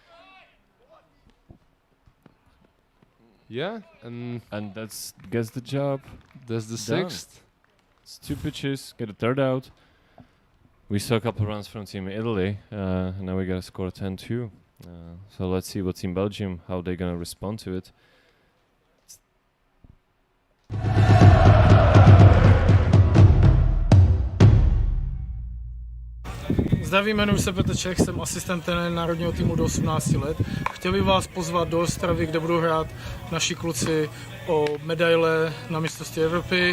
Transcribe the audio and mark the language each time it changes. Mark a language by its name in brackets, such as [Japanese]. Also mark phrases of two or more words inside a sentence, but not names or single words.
[English] Yeah, and That's gets the job. that's the Done. 6th. It's 2 pitches, get a third out. We saw a couple runs from Team Italy, and now we gotta score 10-2. So let's see what Team Belgium, how they're gonna respond to it. [Czech] Zdraví, jmenuji se Petr Čech, jsem asistent trenéra národního týmu do 18 let. Chtěl bych vás pozvat do Ostravy, kde budou hrát naši kluci o medaile na mistrovství Evropy.